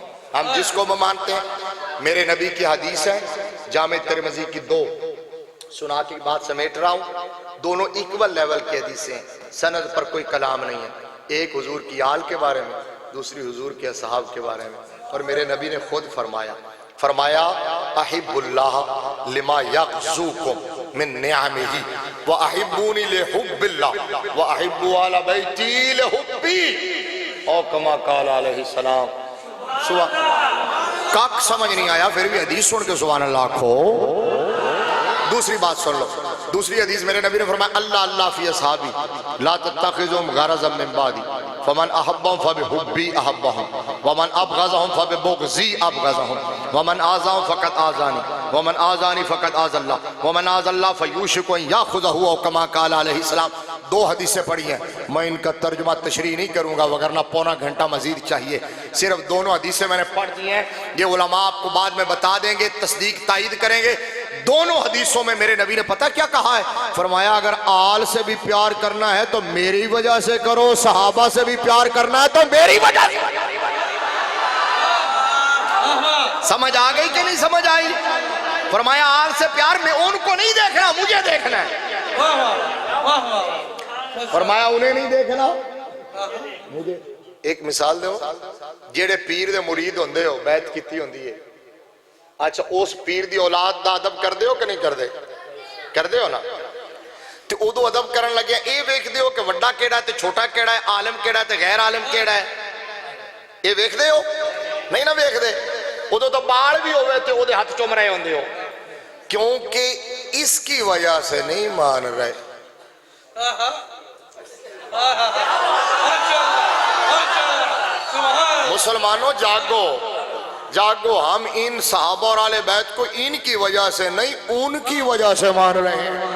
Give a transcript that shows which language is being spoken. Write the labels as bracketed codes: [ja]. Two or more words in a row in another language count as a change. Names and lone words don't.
[ur] ہم جس کو مانتے ہیں میرے نبی کی حدیث ہے جامع ترمذی کی 2 سنا کی بات سمیٹ رہا ہوں. دونوں [en] equal level [ur] کی حدیثیں ہیں, سند پر کوئی کلام نہیں ہے. ایک حضور کی آل کے بارے میں, دوسری حضور کے اصحاب کے بارے میں. اور میرے نبی نے خود فرمایا [ar] احب اللہ لما یغزوکم من نعمہ واحبونی لحب اللہ واحب آل بیتی لحبی او کما قال علیہ السلام. [ur] کاک سمجھ نہیں آیا پھر بھی حدیث سن کے سبحان اللہ کھو. دوسری بات سن لو. دوسری حدیث میرے نبی نے فرمایا [ar] اللہ اللہ فی اصحابی لا تتخذهم غرضا من بعدی فمن احبهم فبحبی احبهم ومن ابغضهم فببغضی ابغضهم ومن آذاهم فقد آذانی ومن آذانی فقد آذى اللہ ومن آذى اللہ فیوشک ان یاخذہ او کما قال علیہ السلام. [ur] 2 حدیثیں پڑھی ہیں, میں ان کا ترجمہ تشریح نہیں کروں گا وگرنہ پونا گھنٹہ مزید چاہیے. صرف دونوں حدیثیں میں نے پڑھ دی ہیں, یہ علماء آپ کو بعد میں بتا دیں گے, تصدیق تائید کریں گے. دونوں حدیثوں میں میرے نبی نے پتہ کیا کہا ہے؟ فرمایا اگر آل سے بھی پیار کرنا ہے تو میری وجہ سے کرو, صحابہ سے بھی پیار کرنا ہے تو میری وجہ سے. سمجھ آ گئی کہ نہیں سمجھ آئی؟ فرمایا آل سے پیار میں ان کو نہیں دیکھنا, مجھے دیکھنا ہے. فرمایا انہیں نہیں دیکھنا مجھے. ایک مثال دو, [pa] جیڑے پیر دے مرید ہوندے ہو بیعت کیتی ہوندی ہے, اچھا اس پیر دی اولاد دا ادب کر دے ہو کہ نہیں کر دے؟ کر دے ہو نا. تو ادو ادب کرن لگے اے ویکھ دے ہو کہ وڈا کیڑا ہے تے چھوٹا کیڑا ہے, عالم کیڑا ہے تے غیر عالم کیڑا ہے؟ اے ویکھ دے ہو؟ نہیں نہ ویکھ دے. ادو تو بال بھی ہوئے تے او دے ہاتھ چوم رہے ہوندے ہو, [ur] کیونکہ اس کی وجہ سے نہیں مان رہے. مسلمانوں جاگو جاگو, ہم ان صحابہ اور آل بیت کو ان کی وجہ سے نہیں ان کی وجہ سے مان رہے ہیں.